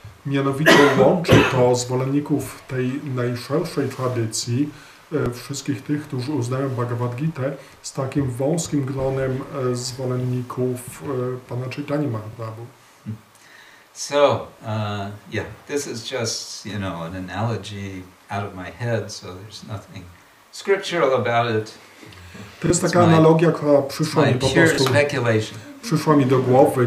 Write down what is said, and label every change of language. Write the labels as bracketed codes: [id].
[pl] Mianowicie łączy to zwolenników tej najszerszej tradycji, wszystkich tych, którzy uznają Bhagavad Gitę, z takim wąskim gronem zwolenników Pana Chaitanya Mahaprabhu. [en] So, this is just, an analogy out of my head, so there's nothing scriptural about it. [pl] To jest taka analogia, która przyszła mi po prostu, przyszła mi do głowy.